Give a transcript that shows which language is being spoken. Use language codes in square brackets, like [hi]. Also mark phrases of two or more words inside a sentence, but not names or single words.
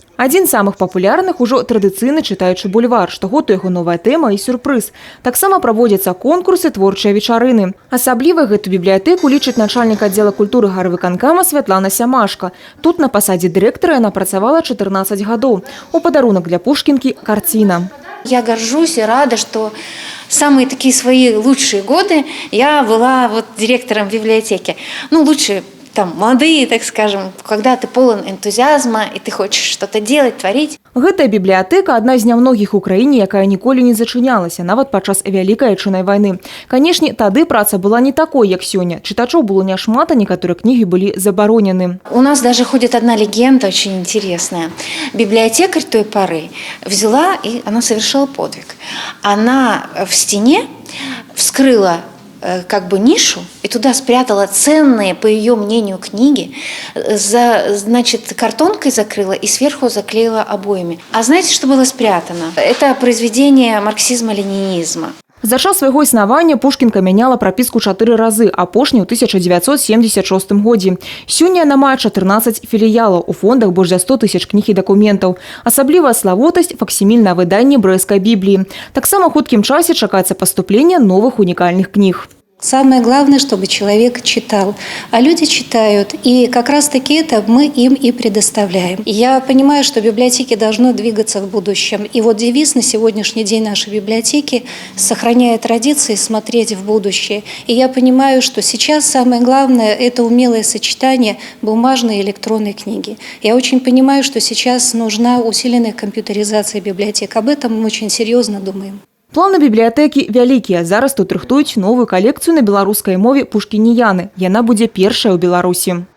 [be] Адзін з самых папулярных ужо традыцыйны чытаючы бульвар. Штогод у яго новая тэма і сюрпрыз. Таксама праводзяцца конкурсы, творчыя вечарыны. Асабліва гэту бібліятэку лічыць начальнік аддзела культуры гарвыканкама Святлана Сямашка. Тут на пасадзе дырэктара яна працавала 14 гадоў. У падарунак для Пушкінкі – карціна. [ru] Я горжусь и рада, что самые такие свои лучшие годы я была директором библиотеки. Лучшие там молодые, так скажем, когда ты полон энтузиазма и ты хочешь что-то делать, творить. [be] Гэтая бібліятэка – адна з нямногіх у краіне, якая ніколі не зачынялася, нават падчас Вялікай Айчыннай вайны. Канешне, тады праца была не такой, як сёння. Чытачоў было няшмат, а некаторыя кнігі былі забаронены. [ru] У нас даже ходит одна легенда очень интересная. Библиотекарь той поры взяла, и она совершила подвиг. Она в стене вскрыла нишу и туда спрятала ценные, по ее мнению, книги, картонкой закрыла и сверху заклеила обоями. А знаете, что было спрятано? Это произведение марксизма-ленинизма. [be] За час свайго існавання Пушкінка мяняла прапіску 4 разы, апошні ў 1976 годзе. Сёння яна мае 14 філіялаў, у фондах больш за 100 тысяч кніг і дакументаў. Асаблівая славутасць – факсімільнае выданне брэсцкай бібліі. Таксама ў хуткім часе чакаецца паступленне новых унікальных кніг. [ru] Самое главное, чтобы человек читал. А люди читают, и как раз-таки это мы им и предоставляем. Я понимаю, что библиотеки должны двигаться в будущем. И девиз на сегодняшний день нашей библиотеки – сохраняя традиции, смотреть в будущее. И я понимаю, что сейчас самое главное – это умелое сочетание бумажной и электронной книги. Я очень понимаю, что сейчас нужна усиленная компьютеризация библиотек. Об этом мы очень серьезно думаем. [be] Планы бібліятэкі вялікія. Зараз тут рыхтуюць новую калекцыю на беларускай мове пушкініяны. Яна будзе першая ў Беларусі.